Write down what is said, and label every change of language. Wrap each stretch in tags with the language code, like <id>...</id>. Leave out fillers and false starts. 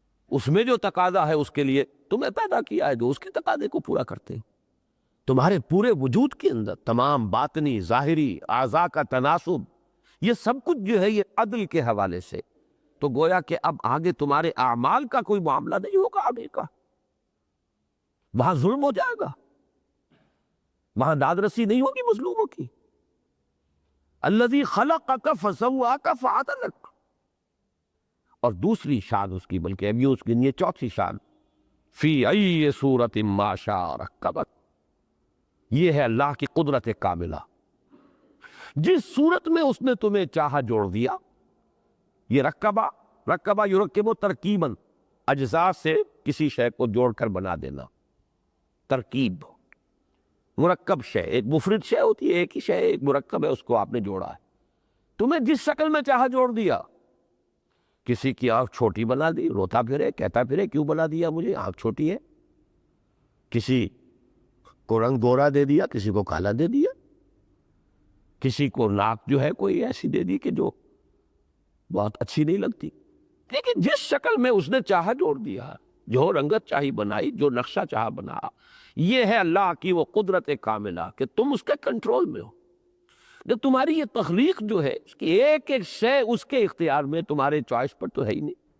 <ur>اس میں جو تقاضا ہے اس کے لیے تمہیں پیدا کیا ہے جو اس کے تقاضے کو پورا کرتے ہیں۔ تمہارے پورے وجود کے اندر تمام باطنی ظاہری اعضاء کا تناسب، یہ سب کچھ جو ہے یہ عدل کے حوالے سے، تو گویا کہ اب آگے تمہارے اعمال کا کوئی معاملہ نہیں ہوگا، آگے کا وہاں ظلم ہو جائے گا۔ وہاں داد رسی نہیں ہوگی مظلوموں کی.</ur> <ar>الذی خلقک فسواک فعدلک.</ar> <ur>اور دوسری شان اس کی، بلکہ ابھی اس کی یہ چوتھی شان،</ur> <ar>فی ای صورت ما شاء رکبک.</ar> <ur>یہ ہے اللہ کی قدرت کاملہ. جس صورت میں اس نے تمہیں چاہا جوڑ دیا. یہ</ur> <ar>رکبہ یرکب ترکیباً،</ar> <ur>اجزاء سے کسی شے کو جوڑ کر بنا دینا. ترکیب، مرکب شے، ایک مفرد شے ہوتی ہے، ایک ہی شے، ایک مرکب ہے، اس کو آپ نے جوڑا ہے. تمہیں جس شکل میں چاہا جوڑ دیا. کسی کی آنکھ چھوٹی بنا دی، روتا پھرے کہتا پھرے کیوں بنا دیا مجھے، آنکھ چھوٹی ہے. کسی کو رنگ گورا دے دیا، کسی کو کالا دے دیا. کسی کو ناک جو ہے کوئی ایسی دے دی کہ جو بہت اچھی نہیں لگتی. لیکن جس شکل میں اس نے چاہا جوڑ دیا، جو رنگت چاہی بنائی، جو نقشہ چاہا بنا. یہ ہے اللہ کی وہ قدرت کاملہ کہ تم اس کے کنٹرول میں ہو. جب تمہاری یہ تخلیق جو ہے، اس کی ایک ایک شے اس کے اختیار میں، تمہارے چوائس پر تو ہے ہی نہیں.</ur>